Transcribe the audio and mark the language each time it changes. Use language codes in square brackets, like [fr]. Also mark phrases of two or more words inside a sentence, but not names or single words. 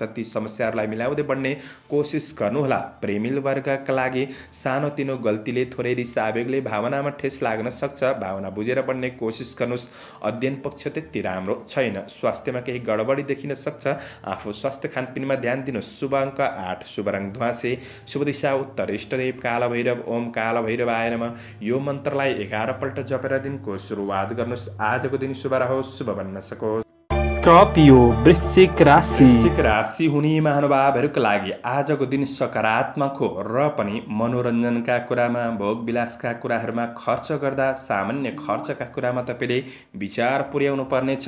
[ne] ती समस्याहरूलाई मिलाउँदै बढ्ने कोसिस गर्नुहोला। प्रेमिल वर्गका लागि सानोतिनो गल्तीले थोरै रिस आवेगले भावनामा ठेस लाग्न सक्छ। भावना बुझेर बढ्ने कोसिस गर्नुहोस्। अध्ययन पक्ष त्यति राम्रो छैन। स्वास्थ्यमा केही गडबडी देखिन सक्छ। आफू स्वास्थ्य खानपिनमा ध्यान दिनुहोस्। शुभ अङ्क 8, शुभ रङ ध्वाँसे, शुभ दिशा उत्तर, इष्टदेव कालभैरव। [sa] ओम कालभैरवाय नमः [ne] यो मन्त्रलाई 11 पल्ट जपेर दिनको सुरुवात गर्नुहोस्। आजको दिन शुभ रहोस्, शुभ बन्न सकोस्। स्कर्पियो वृश्चिक राशि। वृश्चिक राशि हुने महानुभावहरूका लागि आजको दिन सकारात्मक हो र पनि मनोरञ्जनका कुरामा, भोग विलासका कुराहरूमा खर्च गर्दा सामान्य खर्चका कुरामा तपाईँले विचार पुर्याउनु पर्नेछ।